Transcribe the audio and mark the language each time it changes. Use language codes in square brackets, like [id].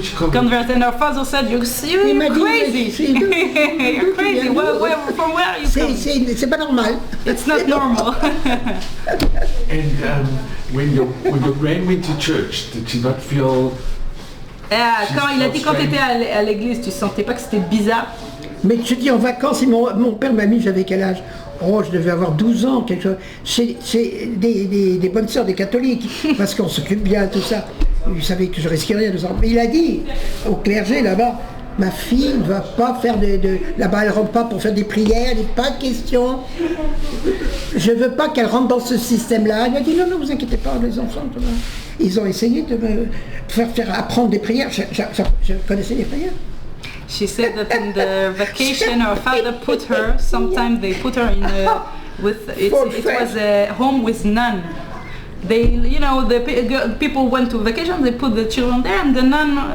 [en] Converted, and her father said, you're crazy. You're crazy. From where are you coming? [fr] C'est pas normal. [en] It's not normal. And when your grand went to church, did she not feel... [fr] Quand il a dit quand tu étais à l'église, tu sentais pas que c'était bizarre? Mais je dis en vacances, mon père m'a mis, j'avais quel âge? Oh, je devais avoir 12 ans, quelque chose. Chez des bonnes sœurs, des catholiques, parce qu'on s'occupe bien de tout ça. Il savait que je risquais rien de ça. Mais il a dit au clergé là-bas, ma fille ne va pas faire là-bas, elle rentre pas pour faire des prières, il n'est pas de question. Je veux pas qu'elle rentre dans ce système-là. Il a dit non, vous inquiétez pas, les enfants. Tout ça. Ils ont essayé de me faire apprendre des prières. Je connaissais les prières. [en] She said that in the vacation her father put her, sometimes they put her in it was a home with none. They, the people went to vacation, they put the children there, and the nun...